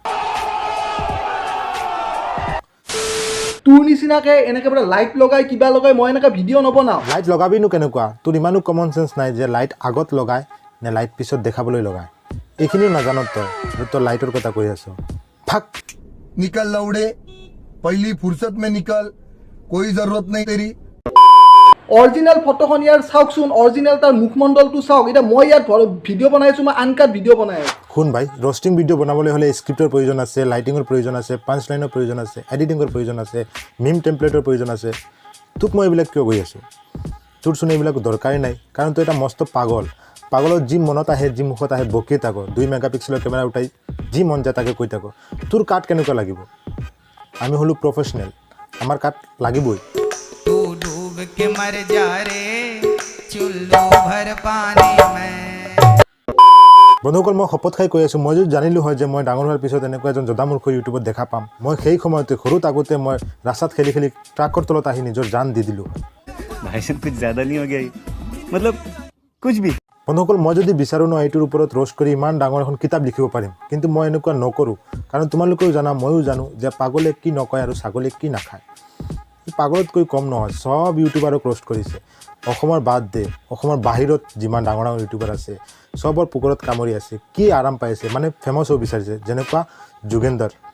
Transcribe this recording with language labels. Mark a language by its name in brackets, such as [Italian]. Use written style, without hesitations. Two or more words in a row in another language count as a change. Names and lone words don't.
[Assamese] তোৰ নিচিনাকে এনেকে বোলে লাইট লগাই কিবা লগাই মই এনেকে ভিডিঅ' নবনাওঁ লাইট লগাবিনো কেনেকুৱা তোৰ ইমানো [English] common sense [Assamese] নাই যে লাইট আগত লগাই নে লাইট পিছত দেখাবলৈ লগায় এইখিনিও নাজানত তই লাইটৰ কথা কৈ আছ ফাক [Hindi] निकल लौड़े पहली फुर्सत में निकल कोई जरूरत नहीं तेरी [Assamese] অৰিজিনেল ফটোখন ইয়াৰ চাওকচোন অৰিজিনেল তাৰ মুখমণ্ডলটো চাওক এতিয়া মই ইয়াত ভিডিঅ' বনাই আছোঁ মই [English] uncut video' [Assamese] বনাই আছোঁ শুন ভাই [English] roasting video' [Assamese] বনাবলৈ হ'লে স্ক্ৰিপ্টৰ প্ৰয়োজন আছে লাইটিঙৰ প্ৰয়োজন আছে [English] punch line [Assamese] প্ৰয়োজন আছে এডিটিঙৰ প্ৰয়োজন আছে [English] meme template [Assamese] প্ৰয়োজন আছে তোক মই এইবিলাক কিয় কৈ আছোঁ তোৰ চোন এইবিলাক দৰকাৰেই নাই কাৰণ তই এটা মস্ত পাগলত যি মনত আহে যি মুখত আহে বকিয়ে থাক 2 মেগাপিক্সেলৰ কেমেৰা উঠাই যি মন যায় তাকে কৈ থাক তোৰ কাট কেনেকুৱা লাগিব আমি হ'লো প্ৰফেচনেল আমাৰ কাট লাগিবই [Hindi] तू डूब के मर जा रे चुल्लू भर पानी में [Assamese] বন্ধুসকল মই শপত খাই কৈ আছোঁ মই যদি জানিলোঁ হয় যে মই ডাঙৰ হোৱাৰ পিছত এনেকুৱা এজন জদামূৰ্খ ইউটিউবত দেখা পাম মই সেই সময়তে সৰু থাকোঁতে মই ৰাস্তাত খেলি ট্ৰাকৰ তলত আহি নিজৰ জান দি দিলোঁ [Hindi] भाई साहब कुछ ज़्यादा नहीं हो गया ये? मतलब कुछ भी [Assamese] বন্ধুসকল মই যদি বিচাৰোঁ ন এইটোৰ ওপৰত ৰোষ্ট কৰি ইমান ডাঙৰ এখন কিতাপ লিখিব পাৰিম কিন্তু মই এনেকুৱা নকৰোঁ কাৰণ তোমালোকেও জানা ময়ো জানো যে পাগলে কি নকয় আৰু ছাগলীয়ে কি নাখায় পাগলতকৈ কম নহয় সব ইউটিউবাৰক ৰোষ্ট কৰিছে অসমৰ বাদ দে অসমৰ বাহিৰত যিমান ডাঙৰ ইউটিউবাৰ আছে সবৰ পুকুৰত কামুৰি আছে কি আৰাম পাইছে মানে ফেমাছ হ'ব বিচাৰিছে যেনেকুৱা যোগেন্দ্ৰ